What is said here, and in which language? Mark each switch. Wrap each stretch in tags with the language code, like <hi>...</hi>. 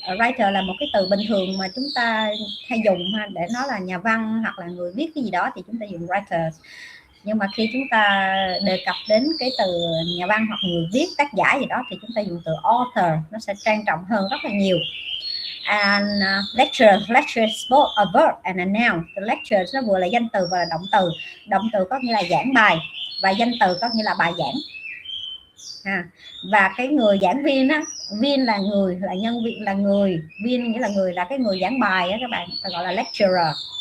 <vi>Writer là một cái từ bình thường mà chúng ta hay dùng ha, để nói là nhà văn hoặc là người viết cái gì đó thì chúng ta dùng writer. Nhưng mà khi chúng ta đề cập đến cái từ nhà văn hoặc người viết, tác giả gì đó thì chúng ta dùng từ author, nó sẽ trang trọng hơn rất là nhiều.</vi> <en>And lecture is both a verb and a noun.</en> <vi>The lecture nó vừa là danh từ và là động từ. Động từ có nghĩa là giảng bài và danh từ có nghĩa là bài giảng. Và cái người giảng viên á, viên là người, là nhân viên, là người, viên nghĩa là người, là cái người giảng bài á các bạn, gọi là lecturer.</vi>